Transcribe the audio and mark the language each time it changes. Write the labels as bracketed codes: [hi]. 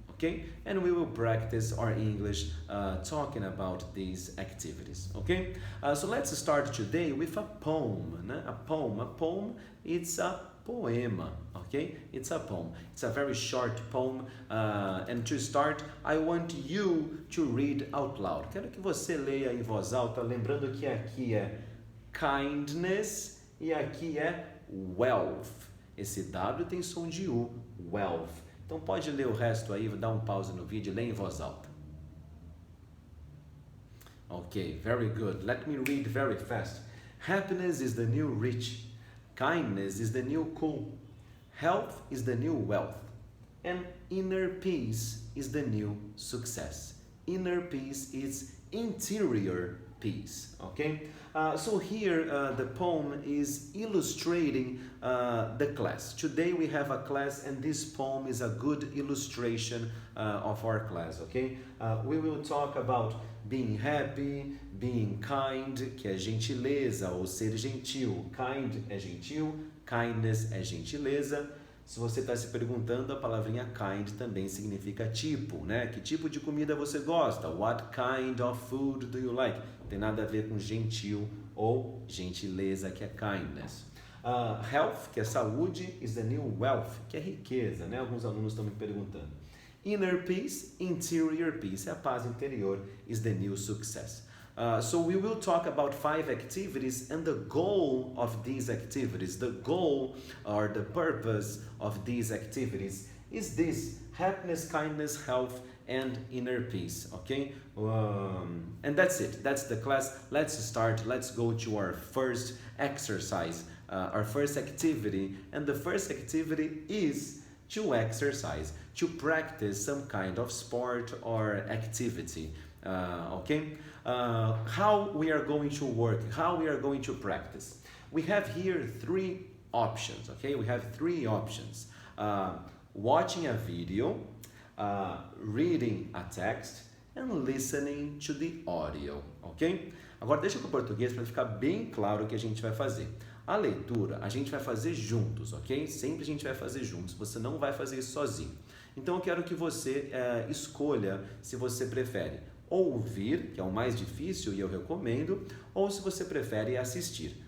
[en] Okay, and we will practice our English talking about these activities. Okay, so let's start today with a poem. [pt] Né? [en] A poem, it's a poema. Okay, it's a poem. It's a very short poem, and to start, I want you to read out loud. [pt] Quero que você leia em voz alta, lembrando que aqui é kindness e aqui é wealth. Esse W tem som de U, wealth. Então pode ler o resto aí, dá um pause no vídeo e lê em voz alta. [en] Okay, very good. Let me read very fast. Happiness is the new rich. Kindness is the new cool. Health is the new wealth. And inner peace is the new success. Inner peace is interior peace. Okay? So here the poem is illustrating the class. Today we have a class and this poem is a good illustration of our class. Okay? We will talk about being happy, being kind, [pt] que é gentileza ou ser gentil. Kind é gentil, kindness é gentileza. Se você está se perguntando, a palavrinha kind também significa tipo, né? Que tipo de comida você gosta? [en] What kind of food do you like? [pt] Tem nada a ver com gentil ou gentileza, que é kindness. [en] Health, [pt] que é saúde, [en] is the new wealth, [pt] que é riqueza, né? Alguns alunos estão me perguntando. [en] Inner peace, interior peace, [pt] a paz interior, [en] is the new success. So we will talk about 5 activities and the goal of these activities, the goal or the purpose of these activities is this: happiness, kindness, health, and inner peace. Okay, and that's it. That's the class. Let's start. Let's go to our first exercise, our first activity, and the first activity is to exercise, to practice some kind of sport or activity. Okay, how we are going to work, how we are going to practice. We have here 3 options. Okay, we have 3 options: watching a video, reading a text, and listening to the audio. Ok? [pt] Agora deixa para o português para ficar bem claro o que a gente vai fazer. A leitura a gente vai fazer juntos, ok? Sempre a gente vai fazer juntos, você não vai fazer isso sozinho. Então eu quero que você escolha se você prefere ouvir, que é o mais difícil e eu recomendo, ou se você prefere assistir.